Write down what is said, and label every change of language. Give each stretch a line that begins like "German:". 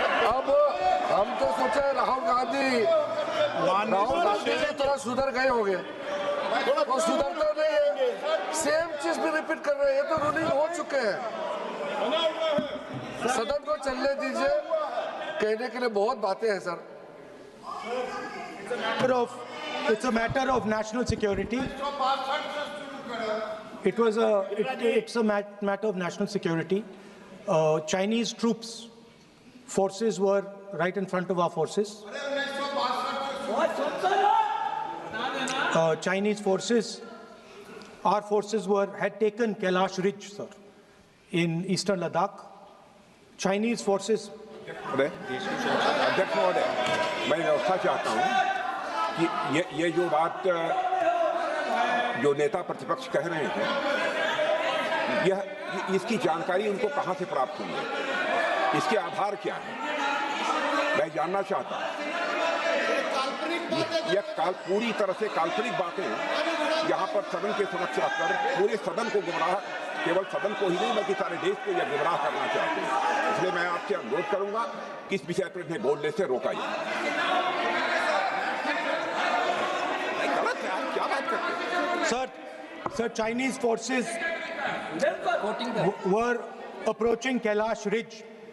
Hindi: अब हम तो सोचे राहुल गांधी से थोड़ा सुधर गए होंगे, वो सुधरते नहीं है, सेम चीज भी रिपीट कर रहे हैं। ये तो रूलिंग हो चुके हैं। सदन को चलने दीजिए, कहने के लिए बहुत बातें हैं sir.
English: It's a matter of national security. It's a matter of national security. Chinese troops, forces were right in front of our forces. Chinese forces, our forces had taken Kailash Ridge, sir, in eastern Ladakh. Chinese forces.
Hindi: अध्यक्ष महोदय, मैं व्यवस्था चाहता हूँ कि ये जो बात जो नेता प्रतिपक्ष कह रहे हैं, यह इसकी जानकारी उनको कहाँ से प्राप्त हुई है, इसके आधार क्या है, मैं जानना चाहता हूँ। यह पूरी तरह से काल्पनिक बातें यहाँ पर सदन के समक्ष रखकर पूरे सदन को गुमराह, केवल सदन को ही नहीं बल्कि सारे देश को यह गुमराह करना चाहते हैं। इसलिए मैं आपसे अनुरोध करूंगा कि इस विषय पर इन्हें बोलने से रोका जाए। गलत है, आप क्या बात करते हैं?
English: Sir, Chinese forces were approaching Kailash Ridge.